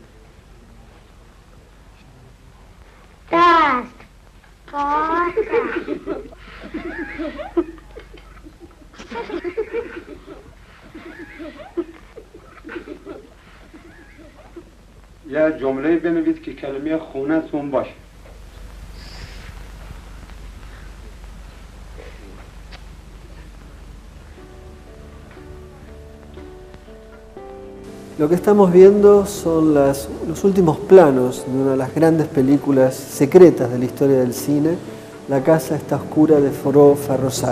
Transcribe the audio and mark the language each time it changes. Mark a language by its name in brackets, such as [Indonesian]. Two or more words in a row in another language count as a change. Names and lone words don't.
[Persian] دست، قاس. یه جمله بنویس که کلمه خونه‌تون باشه. [Spanish] Lo que estamos viendo son los últimos planos de una de las grandes películas secretas de la historia del cine, La casa está oscura de Farrokhzad.